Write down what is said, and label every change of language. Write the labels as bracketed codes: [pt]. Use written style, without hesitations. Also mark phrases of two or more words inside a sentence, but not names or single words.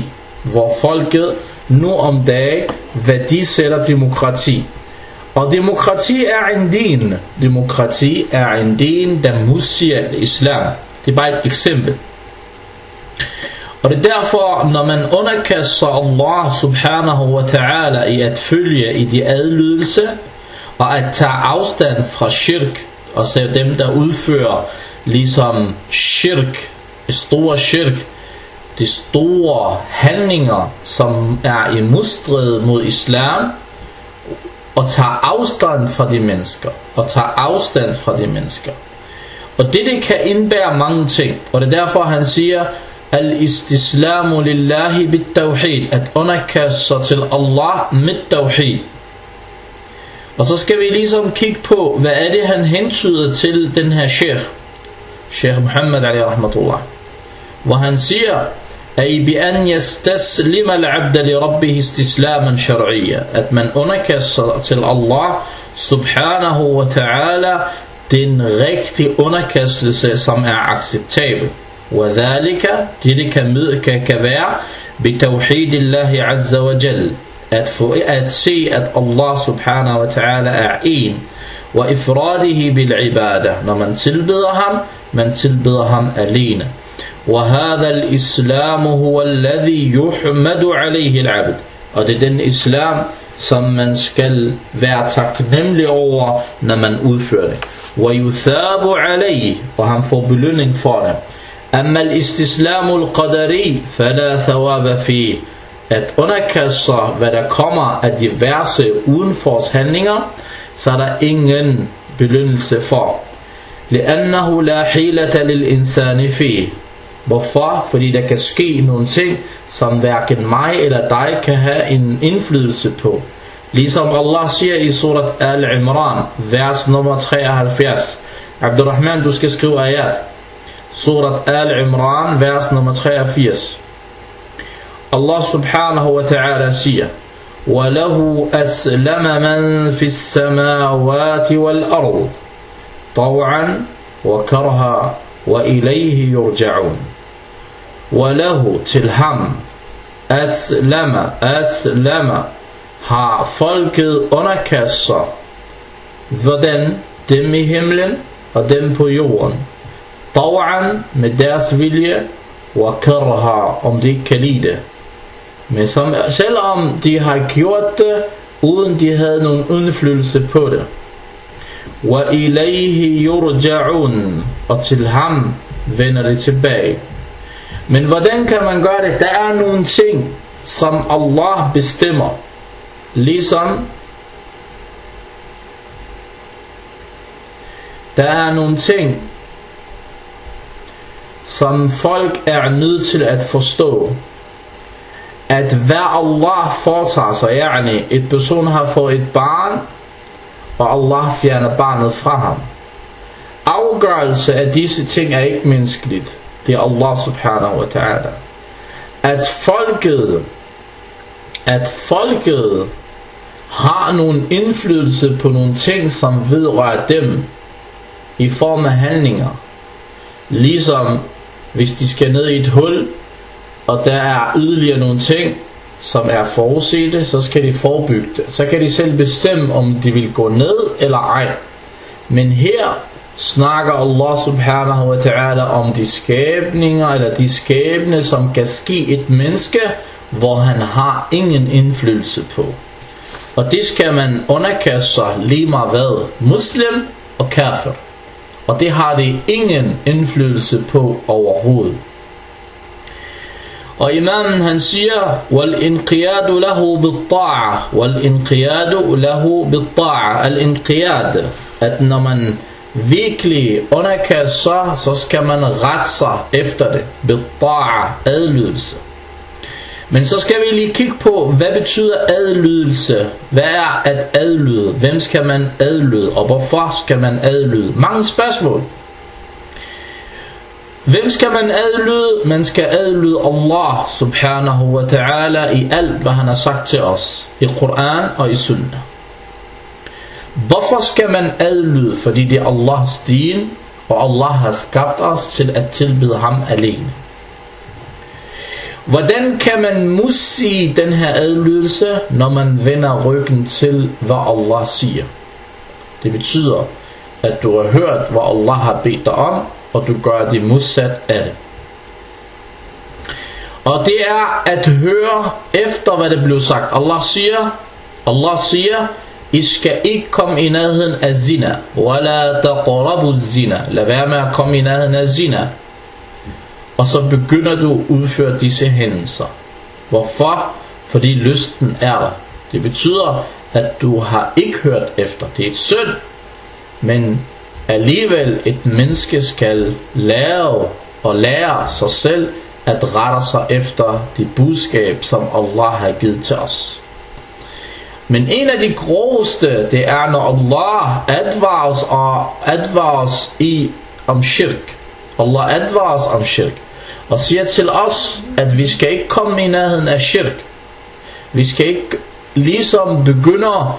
[da] Hvor folket nu om dagen værdisætter demokrati. Og demokrati er en din. Demokrati er en din, der musier islam. Det er bare et eksempel. Og det er derfor, når man underkaster [ar] الله سبحانه وتعالى [da] i at følge i de adlydelse, og at tage afstand fra shirk, og så dem der udfører ligesom shirk, store shirk, de store handlinger, som er i modstrid mod islam, og tager afstand fra de mennesker, Og det kan indbære mange ting, og det er derfor han siger, [ar] الاستسلام لله بالتوحيد, [da] at underkaste sig til Allah med tawhid. Og så skal vi ligesom kigge på, hvad er det han hentyder til den her Sheikh Muhammad [ar] عليه رحمة الله, [da] hvor han siger, [ar] أي بأن يستسلم العبد لربه استسلاما شرعيا, [da] at man underkaster sig til [ar] الله سبحانه وتعالى [da] den rigtige underkastelse, som er acceptabel. وذلك det kan være [ar] بتوحيد الله عز وجل [da] at se at [ar] الله سبحانه وتعالى [da] er en [ar] وإفراده بالعبادة [da] når man tilbeder ham alene [ar] وهذا الإسلام هو الذي يحمد عليه العبد [da] og det er den islam som man skal være taknemmelig over når man udfører det [ar] ويثاب عليه [da] og han får belønning for det [ar] أما الاستسلام القدري فلا ثواب فيه [da] at underkaste sig hvad der kommer af diverse udenfors handlinger så er der ingen belønnelse for [ar] لأنه لا حيلة للإنسان فيه [da] hvorfor? Fordi der kan ske nogle ting som hverken mig eller dig kan have en indflydelse på ligesom Allah siger i surat Al-Imran vers nummer 73 Abdurrahman du skal skrive ayat surat Al-Imran vers nummer 83 [ar] الله سبحانه وتعالى [da] siger [ar] وَلَهُ أَسْلَمَ مَنْ فِي السَّمَاوَاتِ وَالْأَرْضِ طَوْعًا وَكَرْهًا وَإِلَيْهِ يُرْجَعُونَ وَلَهُ [da] til ham أَسْلَمَ har folket underkastet sig hvordan dem i himlen og dem på jorden طَوْعًا med deres vilje وَكَرْهًا om de ikke kan lide det men selvom de har gjort det uden de havde nogen indflydelse på det [ar] وَإِلَيْهِ يُرْجَعُونَ [da] og til ham vender det tilbage men hvordan kan man gøre det? Der er nogle ting som Allah bestemmer ligesom der er nogle ting som folk er nødt til at forstå at hvad Allah foretager sig yani et person har fået et barn og Allah fjerner barnet fra ham afgørelse af disse ting er ikke menneskeligt det er [ar] الله سبحانه وتعالى [da] at folket har nogen indflydelse på nogle ting som vedrører dem i form af handlinger ligesom hvis de skal ned i et hul og der er yderligere nogle ting som er forudsete så skal de forebygge det så kan de selv bestemme om de vil gå ned eller ej men her snakker [ar] الله سبحانه وتعالى [da] om de skabninger eller de skæbne som kan ske et menneske hvor han har ingen indflydelse på og det skal man underkaste sig lige meget hvad muslim og kafir og det har det ingen indflydelse på overhovedet og imamen han siger [ar] وَالْإِنْقِيَادُ لَهُ بِالطَّاعَةِ وَالْإِنْقِيَادُ لَهُ بِالطَّاعَةِ الْإِنْقِيَادُ [da] at når man virkelig underkaster sig så skal man rette sig efter det بالطَّاعَةِ adlydelse men så skal vi lige kigge på hvad betyder adlydelse hvad er at adlyde hvem skal man adlyde og hvorfor skal man adlyde mange spørgsmål hvem skal man adlyde man skal adlyde [ar] الله سبحانه وتعالى [da] i alt hvad han har sagt til os i Koran og i Sunnah hvorfor skal man adlyde fordi det er Allahs din og Allah har skabt os til at tilbede ham alene hvordan kan man modsige den her adlydelse når man vender ryggen til hvad Allah siger det betyder at du har hørt hvad Allah har bedt dig om og du gør det modsat af det og det er at høre efter hvad det blev sagt Allah siger I skal ikke komme i nærheden af zina [ar] وَلَا تَقْرَبُوا الزِّنَا [da] lad være med at komme i nærheden af zina og så begynder du at udføre disse hændelser hvorfor? Fordi lysten er der det betyder at du har ikke hørt efter det er et synd men alligevel et menneske skal lære sig selv at rette sig efter det budskab som Allah har givet til os men en af de groveste det er når Allah advarer os om shirk Allah advarer os om shirk og siger til os at vi skal ikke komme i nærheden af shirk vi skal ikke ligesom begynde